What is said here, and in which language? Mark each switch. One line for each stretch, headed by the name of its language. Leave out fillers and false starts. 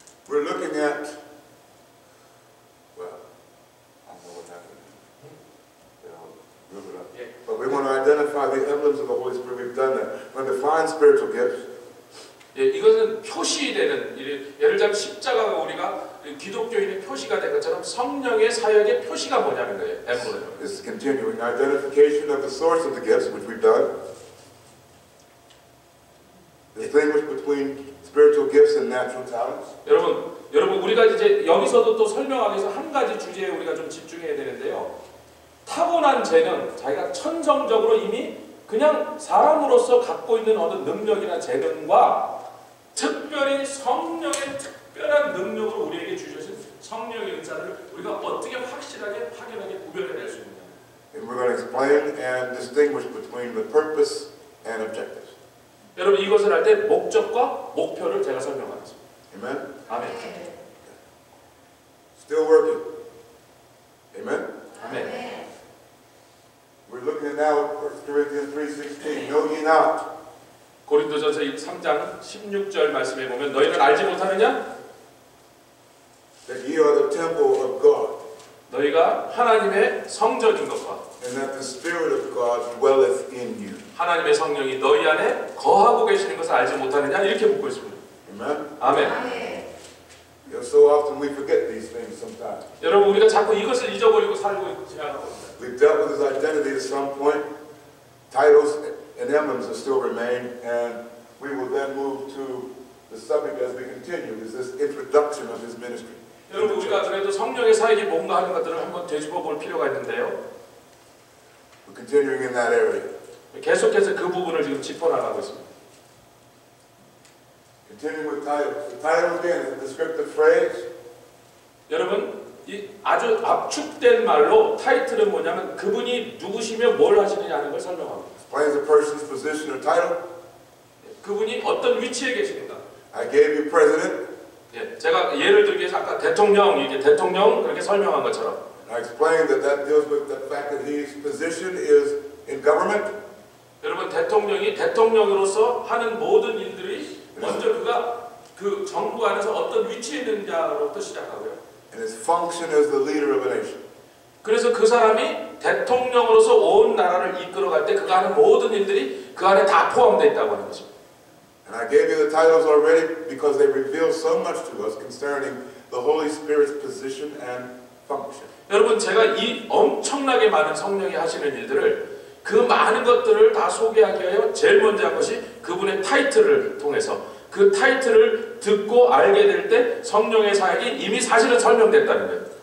English: We're looking at, well, I don't know what happened. I'll rip it up.
Korean: 예.
English: But we want to identify the emblems of the Holy Spirit. We've done that. We're going to define spiritual gifts.
Korean: 예, 이것은 표시되는 예를 들면 십자가가 우리가 기독교인의 표시가 된 것처럼 성령의 사역의 표시가 뭐냐는 거예요.
English: 엠블렘. This is continuing identification of the source of the gifts, which we've done. Distinguish between spiritual gifts and natural talents.
Korean: 여러분 우리가 이제 여기서도 또 설명하기 위해서 한 가지 주제에 우리가 좀 집중해야 되는데요. 타고난 재능, 자기가 천성적으로 이미 그냥 사람으로서 갖고 있는 어떤 능력이나 재능과 특별히 성령의 특별한 능력으로 우리에게 주셔진 성령의 은사를 우리가 어떻게 확실하게 확연하게 구별해낼 수 있느냐.
English: And we're going to explain and distinguish between the purpose and objectives.
Korean: 여러분 이것을 할 때 목적과 목표를 제가 설명하겠습니다.
English: Amen?
Korean: 아멘.
English: Still working. Amen?
Korean: 아멘.
English: We're looking at now at 1 Corinthians 3:16. Know ye not?
Korean: 고린도전서 3장 16절 말씀에 보면 너희는 알지 못하느냐?
English: That ye are the temple of God,
Korean: 너희가 하나님의 성전인 것과
English: and that the Spirit of God dwelleth in you.
Korean: 하나님의 성령이 너희 안에 거하고 계시는 것을 알지 못하느냐? 이렇게 묻고 있습니다.
English: Amen?
Korean: 아멘.
English: You know, so often we forget these things sometimes.
Korean: 여러분 우리가 자꾸 이것을 잊어버리고 살고 지나가고 있습니다.
English: We've dealt with his identity at some point. Titles and emblems will still remain, and we will then move to the subject as we continue. Is this introduction of his ministry?
Korean: 여러분 우리가 그래도 성령의 사역이 뭔가 하는 것들을 한번 되짚어 볼 필요가 있는데요.
English: We're continuing in that area.
Korean: 계속해서 그 부분을 지금 짚어나가고 있습니다.
English: Continuing with titles. The title again is a descriptive phrase.
Korean: 여러분 이 아주 압축된 말로 타이틀은 뭐냐면 그분이 누구시며 뭘 하시느냐 하는 걸 설명합니다.
English: Explains a person's position or title.
Korean: 그분이 어떤 위치에 계시는가.
English: I gave you president.
Korean: 예, 제가 예를 들기 위해서 아까 대통령 이게 대통령 그렇게 설명한 것처럼.
English: I explained that deals with the fact that his position is in government.
Korean: 여러분 대통령이 대통령으로서 하는 모든 일들이 먼저 그가 그 정부 안에서 어떤 위치에 있느냐로부터 시작하고요.
English: And his function as the leader of a nation.
Korean: 그래서 그 사람이 대통령으로서 온 나라를 이끌어갈 때 그가 하는 모든 일들이 그 안에 다 포함되어 있다고 하는 것입니다.
English: And I gave you the titles already because they reveal so much to us concerning the Holy Spirit's position and function.
Korean: 여러분 제가 이 엄청나게 많은 성령이 하시는 일들을 그 많은 것들을 다 소개하기 위하여 제일 먼저 한 것이 그분의 타이틀을 통해서 그 타이틀을 듣고 알게 될 때 성령의 사역이 이미 사실은 설명됐다는 거예요.